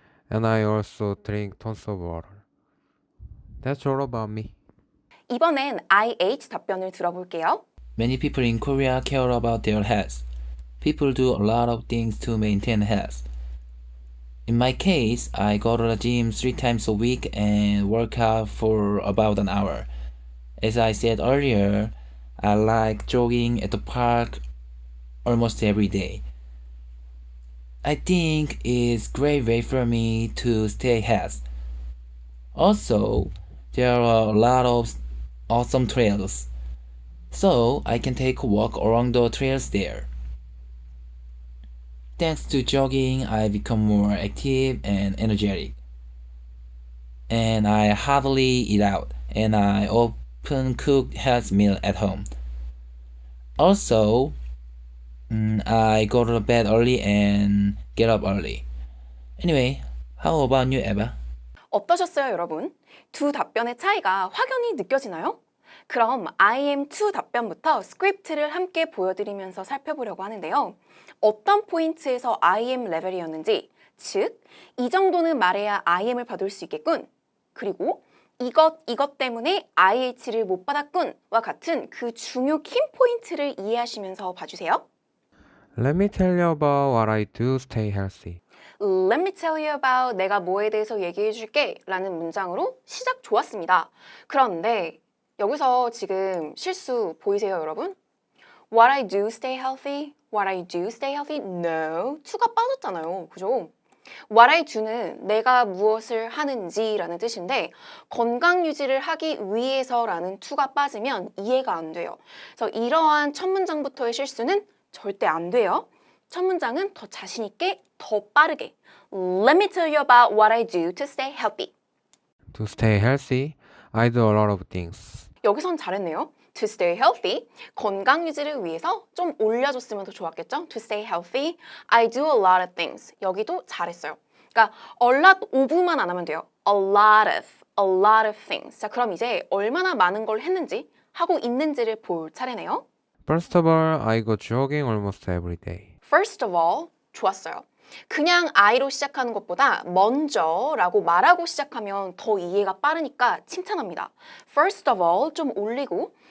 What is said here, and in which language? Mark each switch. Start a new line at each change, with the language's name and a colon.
English: And I also drink tons of water. That's all about me.
Korean: 이번엔 IH 답변을 들어볼게요.
English: Many people in Korea care about their health. People do a lot of things to maintain health. In my case, I go to the gym 3 times a week and work out for about an hour. As I said earlier, I like jogging at the park almost every day. I think it's a great way for me to stay healthy. Also, there are a lot of awesome trails, so I can take a walk along the trails there. Thanks to jogging, I become more active and energetic. And I hardly eat out, and I often cook healthy meal at home. Also, I go to bed early and get up early. Anyway, how about you, Eva?
Korean: 어떠셨어요, 여러분? 두 답변의 차이가 확연히 느껴지나요? 그럼 IM2 답변부터 스크립트를 함께 보여드리면서 살펴보려고 하는데요. 어떤 포인트에서 IM 레벨이었는지, 즉, 이 정도는 말해야 IM을 받을 수 있겠군. 그리고 이것 때문에 IH를 못 받았군과 같은 그 중요 키 포인트를 이해하시면서 봐주세요.
English: Let me tell you about what I do to stay healthy. Let me tell you about
Korean: 내가 뭐에 대해서 얘기해 줄게 라는 문장으로 시작 좋았습니다. 그런데 여기서 지금 실수 보이세요, 여러분?
English: What I do stay healthy? What I do stay healthy? No.
Korean: to가 빠졌잖아요. 그죠?
English: What I do
Korean: 는 내가 무엇을 하는지라는 뜻인데 건강 유지를 하기 위해서라는 to가 빠지면 이해가 안 돼요. 그래서 이러한 첫 문장부터의 실수는 절대 안 돼요. 첫 문장은 더 자신 있게, 더 빠르게.
English: Let me tell you about what I do to stay healthy. To stay healthy, I do a lot of things.
Korean: 여기선 잘했네요.
English: To stay healthy,
Korean: 건강 유지를 위해서 좀 올려줬으면 더 좋았겠죠?
English: To stay healthy, I do a lot of things.
Korean: 여기도 잘했어요. 그러니까
English: a lot of
Korean: 만 안 하면 돼요.
English: A lot of things.
Korean: 자, 그럼 이제 얼마나 많은 걸 했는지, 하고 있는지를 볼 차례네요.
English: First of all, I go jogging almost every day. First of all,
Korean: 좋았어요. 그냥 I로 시작하는 것보다 먼저라고 말하고 시작하면 더 이해가 빠르니까 칭찬합니다.
English: First of all
Korean: 좀 올리고